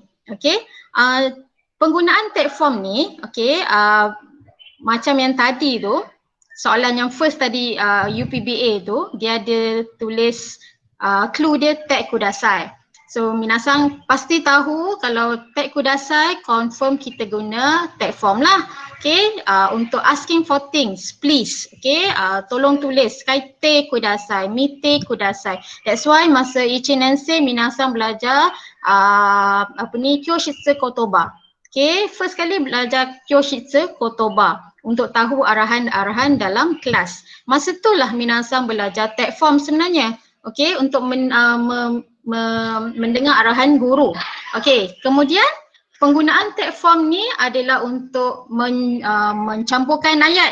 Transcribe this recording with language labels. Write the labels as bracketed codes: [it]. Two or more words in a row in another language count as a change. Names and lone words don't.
[ms] Penggunaan tag form ni, macam yang tadi tu, soalan yang first tadi UPBA tu, dia ada tulis clue dia [ja] タグ ください. [ms] So minasan pasti tahu kalau [ja] タグ ください [ms] confirm kita guna tag form lah. [en] Untuk asking for things, please. [ms] Tolong tulis [ja] かいて ください、みて ください. [en] That's why [ms] masa Ichinensei minasan belajar [ja] 教室 言葉. [ms] First kali belajar [ja] 教室 言葉 [ms] untuk tahu arahan-arahan dalam kelas. Masa itulah minasan belajar tag form sebenarnya. Untuk mendengar arahan guru. Kemudian penggunaan tag form ni adalah untuk mencampurkan ayat.